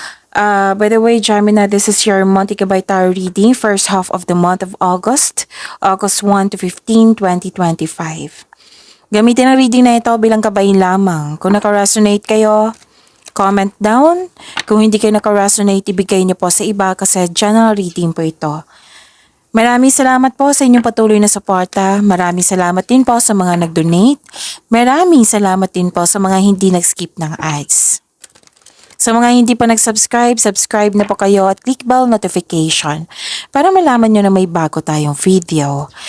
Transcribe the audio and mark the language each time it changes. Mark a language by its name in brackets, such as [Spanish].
[English] By the way, Gemini, this is your Monte Gabay Tarot reading, first half of the month of August, August 1 to 15, 2025. [Filipino] Gamitin ang reading na ito bilang kabayin lamang. Kung naka-resonate kayo, comment down. Kung hindi kayo naka-resonate, ibigay niyo po sa iba kasi general reading po ito. Maraming salamat po sa inyong patuloy na suporta. Maraming salamat din po sa mga nag-donate. Maraming salamat din po sa mga hindi nag-skip ng ads. Sa mga hindi pa nag-subscribe, subscribe na po kayo at click bell notification para malaman nyo na may bago tayong video.